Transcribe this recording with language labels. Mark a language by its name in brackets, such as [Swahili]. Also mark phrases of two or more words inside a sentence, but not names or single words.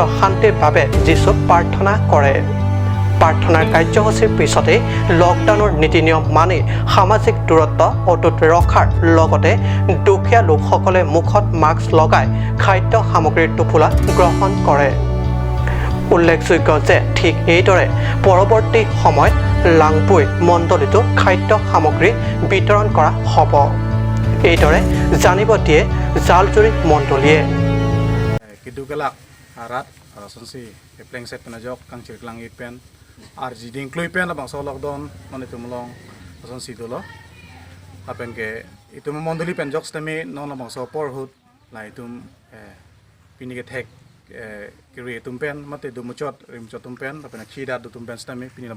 [Assamese] শান্তিৰ বাবে যীশুক প্ৰাৰ্থনা কৰে প্ৰাৰ্থনাৰ কাৰ্যসূচীৰ পিছতে লকডাউনৰ নীতি নিয়ম মানি সামাজিক দূৰত্ব অটুট ৰখাৰ লগতে দুখীয়া লোকসকলে মুখত মাস্ক লগাই খাদ্য সামগ্ৰীৰ টোপোলা গ্ৰহণ কৰে উল্লেখযোগ্য যে ঠিক এইদৰে পৰৱৰ্তী সময়ত লাংপুই মণ্ডলীতো খাদ্য সামগ্ৰী বিতৰণ কৰা হ'ব এইদৰে জানিব দিয়ে জালজুৰি মণ্ডলীয়ে [Karbi] Kidugalak arat arasansi plengset penajok kang cirklang ipen arji dingklui pen abang so lockdown non itu melong arasansi dolo apen ke itu memondoli pen jok stemi non abang so porhut la itu pini ke tek kiri tumpen mate du mucot rimcot tumpen apen khida du tumpen stemi pini abang